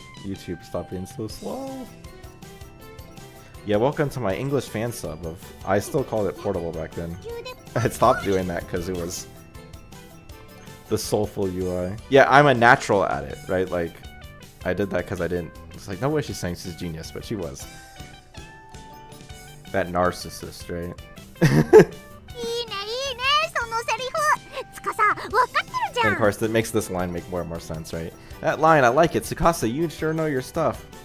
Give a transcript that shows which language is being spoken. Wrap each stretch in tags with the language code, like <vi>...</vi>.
<en>YouTube, stop being so slow. Yeah, welcome to my English fan sub of, I still called it Portable back then. I stopped doing that because it was the soulful UI. Yeah, I'm a natural at it, right? Like, I did that because I didn't. It's like, no way she's saying she's genius, but she was. That narcissist, right?</en> <ja>いいねいいねそのセリフ。つかさ、わかってるじゃ</ja> <en>And</en> <ja>ん。</ja> <en>of course, that makes this line make more and more sense, right? That line, I like it. Tsukasa, you sure know your stuff.</en>